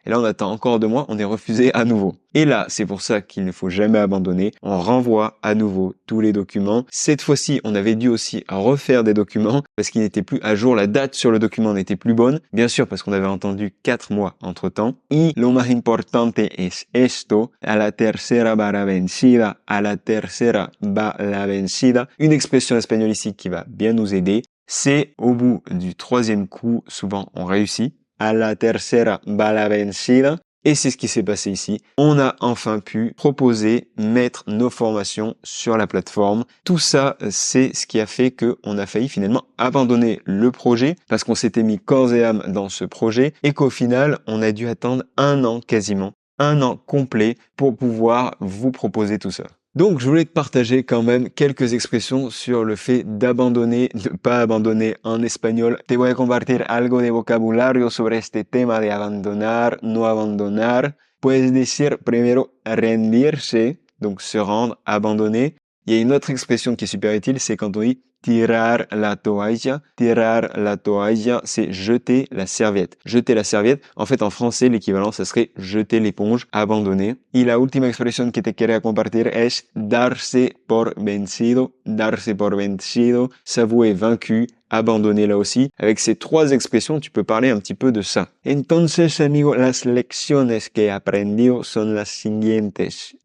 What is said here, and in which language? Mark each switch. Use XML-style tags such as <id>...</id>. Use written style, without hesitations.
<fr>Et là, on attend encore 2 mois, on est refusé à nouveau. Et là, c'est pour ça qu'il ne faut jamais abandonner. On renvoie à nouveau tous les documents. Cette fois-ci, on avait dû aussi refaire des documents parce qu'il n'était plus à jour. La date sur le document n'était plus bonne. Bien sûr, parce qu'on avait entendu 4 mois entre temps.</fr> <es>Y lo más importante es esto. A la tercera va la vencida. A la tercera va la vencida.</es> <fr>Une expression espagnole ici qui va bien nous aider. C'est au bout du 3e coup, souvent on réussit.</fr> <es>A la tercera va la vencida.</es> <fr>Et c'est ce qui s'est passé ici. On a enfin pu proposer, mettre nos formations sur la plateforme. Tout ça, c'est ce qui a fait qu'on a failli finalement abandonner le projet parce qu'on s'était mis corps et âme dans ce projet et qu'au final, on a dû attendre 1 an quasiment, 1 an complet pour pouvoir vous proposer tout ça. Donc, je voulais te partager quand même quelques expressions sur le fait d'abandonner, de pas abandonner en espagnol.</fr> <es>Te voy a compartir algo de vocabulario sobre este tema de abandonar, no abandonar. Puedes decir primero rendirse,</es> <fr>donc se rendre, abandonner. Il y a une autre expression qui est super utile, c'est quand on dit</fr> <es>tirar la toalla. Tirar la toalla,</es> <fr>c'est jeter la serviette. Jeter la serviette. En fait, en français, l'équivalent, ça serait jeter l'éponge, abandonner.</fr> <es>Y la última expresión que te quería compartir es darse por vencido. Darse por vencido.</es> <fr>S'avouer vaincu. Abandonner là aussi. Avec ces 3 expressions, tu peux parler un petit peu de ça.</fr> <es>Entonces, amigo, las lecciones que he aprendido son las siguientes.</es>